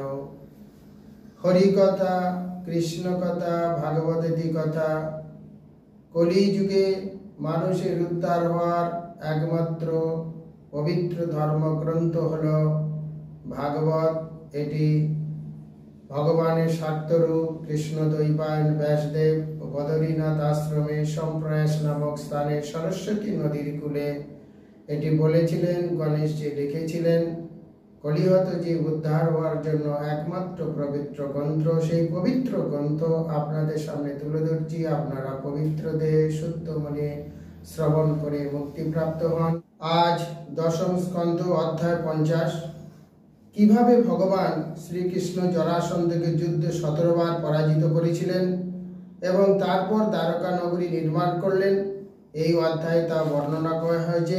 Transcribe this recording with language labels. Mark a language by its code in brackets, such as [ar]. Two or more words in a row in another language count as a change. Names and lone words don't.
[bn] হরিকথা, কৃষ্ণ কথা, ভাগবতী কথা কলি যুগে মানুষের উদ্ধার হওয়ার একমাত্র পবিত্র ধর্মগ্রন্থ হলো ভাগবত। এটি ভগবানের সার্থরূপ কৃষ্ণদ্বৈপায়ন ব্যাসদেব বদরীনাথ আশ্রমে সম্প্রয়াস নামক স্থানে সরস্বতী নদীর কূলে এটি বলেছিলেন, গণেশজী লিখেছিলেন, कलिहत যে উদ্ধার হওয়ার জন্য একমাত্র পবিত্র গ্রন্থ, সেই পবিত্র গ্রন্থ আপনাদের সামনে তুলে ধরছি। আপনারা পবিত্র দেহে শুদ্ধ মনে শ্রবণ করে মুক্তি প্রাপ্ত হন। আজ দশম স্কন্ধ অধ্যায় 50। কিভাবে ভগবান শ্রীকৃষ্ণ জরাসন্ধকে যুদ্ধে 17 বার পরাজিত করেছিলেন এবং তারপর দ্বারকা নগরী নির্মাণ করলেন, এই অধ্যায়ে তা বর্ণনা করা হয়েছে।